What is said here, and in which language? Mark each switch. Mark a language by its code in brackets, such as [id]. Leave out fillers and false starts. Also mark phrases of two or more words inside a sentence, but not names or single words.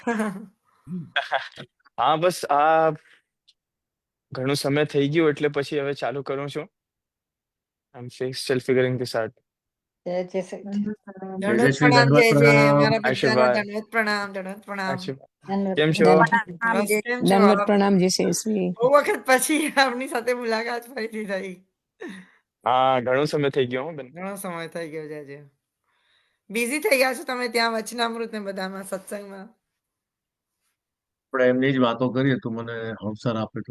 [gu] હા બસ આ ઘણું સમય થઈ ગયું એટલે પછી હવે ચાલુ કરું છું. [en] I am still figuring this out. [gu] જય શ્રી જય જય દંડવત શ્રી પ્રણામ જય દંડવત જય. પ્રણામ. મારા બધાનો આશીર્વાદ. દંડવત પ્રણામ, દંડવત પ્રણામ. કેમ છો? બસ કેમ છો Danvat આપ? પ્રણામ જી Sesvi. બહુ વખત પછી આપની સાથે મુલાકાત ફરીથી થઈ. હા ઘણો સમય થઈ ગયો હો બેન. ઘણો સમય થઈ ગયો છે આજે. બિઝી થઈ ગયા છો તમે ત્યાં વચનામૃત ને બધામાં સત્સંગમાં? આપણે એમની જ વાતો કરીએ તો મને અવસર આપે તો.